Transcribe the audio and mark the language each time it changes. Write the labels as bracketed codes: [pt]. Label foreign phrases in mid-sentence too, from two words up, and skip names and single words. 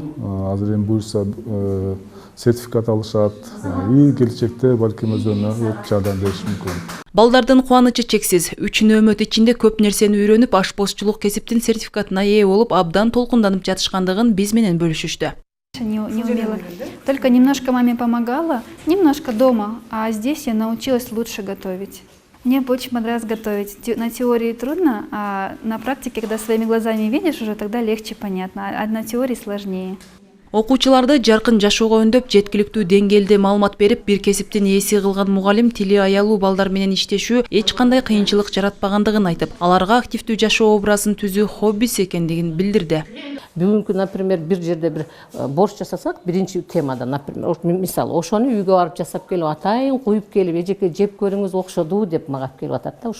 [ky] Азыр эми буюрса сертификат алышат и келечекте балким өздөрүнө жардам бериши мүмкүн. Балдардын кубанычы чексиз. 3 нөөмөт ичинде көп нерсени үйрөнүп, ашпозчулук кесиптин сертификатына ээ болуп, абдан толкунданып жатышкандыгын биз менен бөлүшүштү. [ru] Не умела. Только немножко маме помогала, немножко дома, а здесь я научилась лучше готовить. Мне очень понравилось готовить. На теории трудно, а на практике, когда своими глазами видишь, уже тогда легче понятно, а на теории сложнее. [ky] Окуучуларды жаркын жашоого өндөп, жеткиликтүү деңгээлде маалымат берип, бир кесиптин ээси кылган мугалим тили аялуу балдар менен иштешүү эч кандай кыйынчылык жаратпагандыгын айтып, аларга активдүү жашоо образын түзүү хоббиси экендигин билдирди. Бүгүнкү, например, бир жерде бир борщ жасасак, биринчи темада, например, мисалы, ошону үйгө барып жасап келип атайын, куюп келип, эжеке жеп көрүңүз окшоду деп мага келип атат да.